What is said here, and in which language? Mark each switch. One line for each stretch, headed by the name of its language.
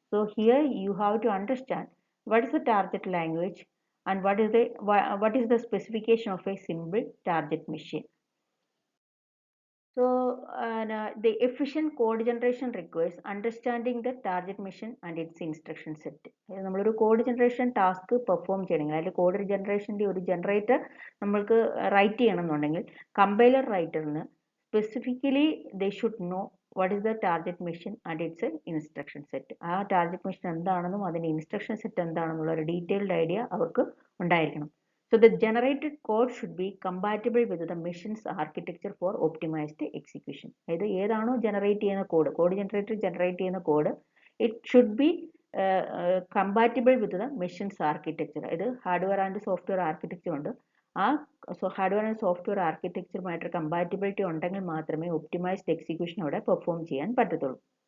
English: So here you have to understand what is the target language and what is the specification of a simple target mission. So, the efficient code generation requires understanding the target mission and its instruction set.
Malayalam: നമ്മളൊരു code generation task perform ചെയ്യണമെങ്കിൽ അല്ലെങ്കിൽ code ജനറേഷൻ്റെ ഒരു generator നമ്മൾക്ക് right ചെയ്യണമെന്നുണ്ടെങ്കിൽ compiler റൈറ്ററിന് specifically
English: They should know what is the target machine and its instruction set.
Malayalam: ആ target mission എന്താണെന്നും അതിൻ്റെ instruction set എന്താണെന്നുള്ള ഒരു ഡീറ്റെയിൽഡ് ഐഡിയ അവർക്ക് ഉണ്ടായിരിക്കണം.
English: So the generated code should be compatible with the machine's architecture for optimized execution.
Malayalam: അതായത് ഏതാണോ generate ചെയ്യുന്ന കോഡ് ജനറേറ്റർ ജനറേറ്റ് ചെയ്യുന്ന code
English: It should be compatible with the machine's architecture.
Malayalam: അതായത് hardware and software architecture ഉണ്ട്. ആ hardware and software ആർക്കിടെക്ചറുമായിട്ട് കമ്പാറ്റിബിലിറ്റി ഉണ്ടെങ്കിൽ മാത്രമേ optimised execution അവിടെ പെർഫോം ചെയ്യാൻ പറ്റത്തുള്ളൂ.